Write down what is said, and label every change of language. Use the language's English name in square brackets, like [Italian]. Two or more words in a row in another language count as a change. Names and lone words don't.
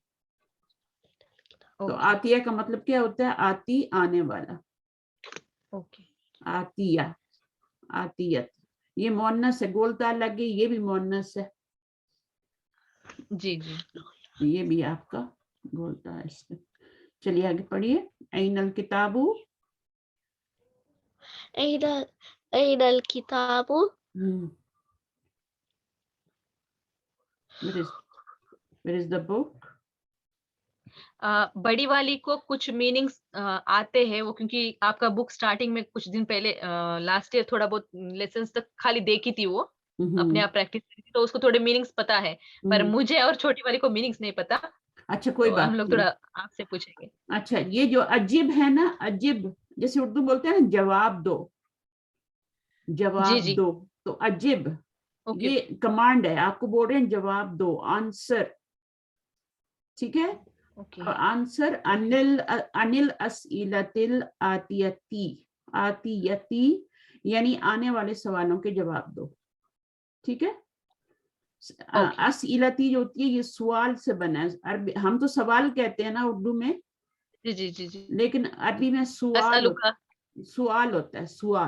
[Urdu] تو عطیہ کا مطلب کیا ہوتا ہے, آتی, آنے والا. عطیہ, عطیت. یہ مونس ہے, گولتا لگے, یہ بھی مونس ہے, جی جی یہ بھی آپ کا گولتا ہے اس میں. چلیے آگے پڑھیے. [Arabic] این الکتابو, أين الكتاب؟ [English] where is the book? [Urdu] بڑی والی کو کچھ میننگس آتے ہیں وہ, کیونکہ آپ کا [English] book starting [Urdu] میں کچھ دن پہلے [English] last year [Urdu] تھوڑا بہت لیسنس تک خالی دیکھی تھی وہ, اپنے آپ پریکٹس کی تھی, تو اس کو تھوڑے میننگس پتا ہے, پر مجھے اور چھوٹی والی کو میننگس نہیں پتا. اچھا کوئی بات ہم لوگ تھوڑا آپ سے پوچھیں گے. اچھا یہ جو عجیب ہے نا, عجیب جیسے اردو بولتے ہیں نا جواب دو, جواب جی دو, تو عجیب یہ کمانڈ ہے, آپ کو بول رہے ہیں جواب دو, آنسر. ٹھیک ہے, اور آنسر [Arabic] انل الاسئلۃ الآتیتی, [Urdu] آتیتی یعنی آنے والے سوالوں کے جواب دو. ٹھیک ہے, اسئلتی جو ہوتی ہے یہ سوال سے بنا ہے. عربی ہم تو سوال کہتے ہیں نا اردو میں, جی جی جی جی, لیکن عربی میں سوال ہوتا ہے, سوال.